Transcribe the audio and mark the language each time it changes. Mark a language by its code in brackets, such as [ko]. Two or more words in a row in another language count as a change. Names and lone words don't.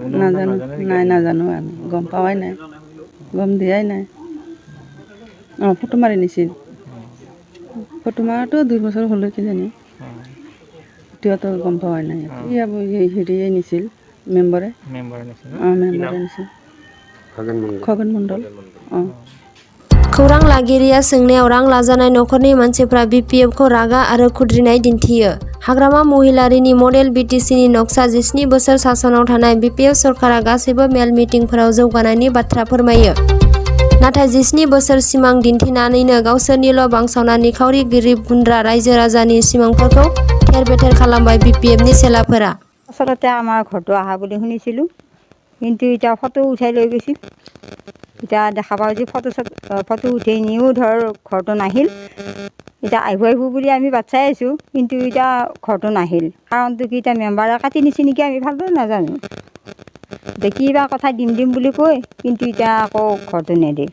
[as] নাজানো, নাই নাজানো, আমি গম পোৱাই নাই, গম দিয়াই নাই। ফটো মাৰি নিছিল, ফটো মাৰাটো 2 বছৰ হ'লে কিজানি, এতিয়াতো গম পোৱাই নাই। হেৰিয়ে নিছিল, মেম্বাৰে নিছিল, খগন মণ্ডল। [brx] खौरां लागिरिया सोंनायाव रां लाजानाय नखरनि मानसिफ्रा BPF खौ रागा आरो खुद्रिनाय दिन्थियो। हाग्रामा महिलारीनि मडेल बिटिसिनि नक्सा 17 बोसोर सासनाव थानाय BPF सरकारा गासैबो मेल मिटिंफोराव जौगानायनि बाथ्रा फोरमायो। नाथाय 17 बोसोर सिमां दिन्थिनानैनो गावसोरनिल' बांसावना निखावरि गरिब गुन्द्रा रायजो राजानि सिमांफोरखौ थेर बेथेर खालामबाय BPF नि চেলাफोरा। [as] আচলতে আমাৰ ঘৰটো আহা বুলি শুনিছিলোঁ, কিন্তু এতিয়া ফটো উঠাই লৈ গৈছিল। এতিয়া দেখা পাওঁ যে ফটো উঠাই নিও ধৰ ঘৰটো নাহিল। এতিয়া আহিব বুলি আমি বাট চাই আছোঁ, কিন্তু এতিয়া ঘৰটো নাহিল। কাৰণটো কি, এতিয়া মেম্বাৰে কাটি নিছে নেকি, আমি ভালদৰে নাজানো। এতিয়া কিবা কথা দিম বুলি কয়, কিন্তু এতিয়া আকৌ ঘৰটো নেদে।